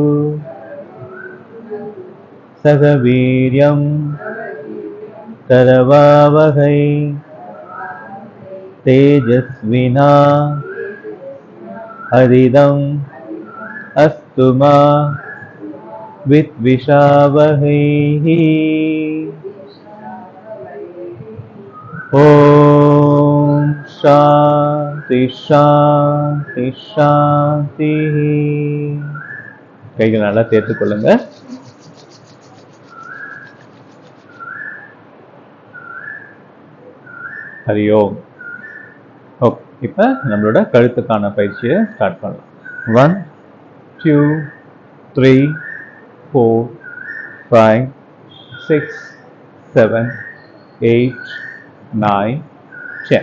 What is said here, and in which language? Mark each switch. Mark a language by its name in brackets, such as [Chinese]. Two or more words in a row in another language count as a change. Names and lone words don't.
[Sanskrit] सहवीर्यं करवावहै, तेजस्विनावधीतमस्तु मा विद्विषावहैः ॐ शान्ति शान्ति शान्तिः [Tamil] கைகள் நல்லா சேர்த்துக் கொள்ளுங்க. [Sanskrit] हरि ओम्. [Tamil] ஓகே, இப்போ நம்மளோட கழுத்துக்கான பயிற்சியை ஸ்டார்ட் பண்ணலாம். 1 2 3 4 5 6 7 8 9 10.